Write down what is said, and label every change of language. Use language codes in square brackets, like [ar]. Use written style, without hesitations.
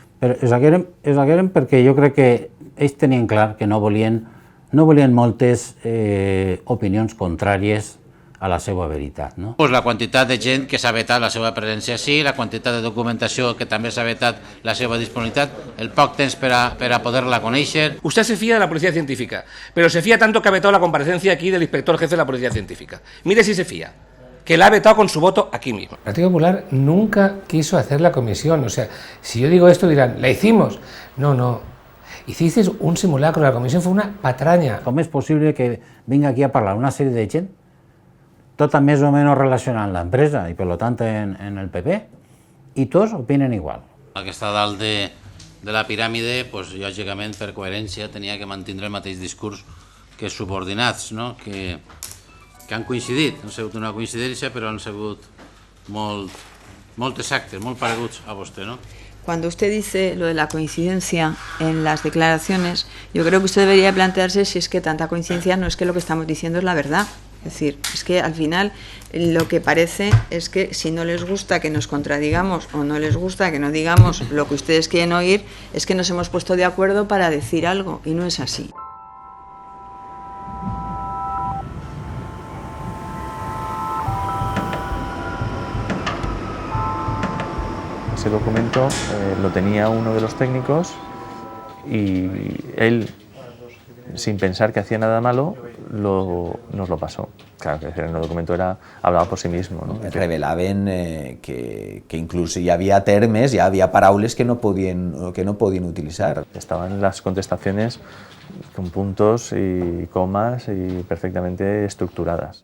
[ca] Però es hagueren perquè jo crec que ells tenien clar que no volien moltes opinions contràries a la seva veritat. La quantitat de gent que s'ha vetat la seva presència sí, la quantitat de documentació que també s'ha vetat la seva disponibilitat, el poc temps per a poder-la conèixer. [es] Usted se fía de la Policía Científica, pero se fía tanto que ha vetado la comparecencia aquí del inspector jefe de la Policía Científica. Mire si se fía, que la ha vetado con su voto aquí mismo. El Partido Popular nunca quiso hacer la comisión. O sea, si yo digo esto dirán, ¿la hicimos? No. Hicisteis un simulacro, la comisión fue una patraña. [ca] Com és possible que vinga aquí a parlar una sèrie de gent tota més o menys relacionada amb l'empresa i per tant en el PP i tots opinen igual? El que està dalt de la piràmide, lògicament per coherència tenia que mantenir el mateix discurs que els subordinats, que han coincidit, no ha sigut una coincidència però han sigut molt exactes, molt pareguts a vostè, no? [es] Cuando usted dice lo de la coincidencia en las declaraciones, yo creo que usted debería plantearse si es que tanta coincidencia no es que lo que estamos diciendo es la verdad. Es decir, es que al final lo que parece es que si no les gusta que nos contradigamos o no les gusta que no digamos lo que ustedes quieren oír, es que nos hemos puesto de acuerdo para decir algo y no es así. Ese documento lo tenía uno de los técnicos y él, sin pensar que hacía nada malo, nos lo pasó. Claro, que el documento hablaba por sí mismo, ¿no? [ca] Revelaven que inclús hi havia termes, hi havia paraules que no podien utilitzar. [es] Estaban las contestaciones con puntos y comas y perfectamente estructuradas.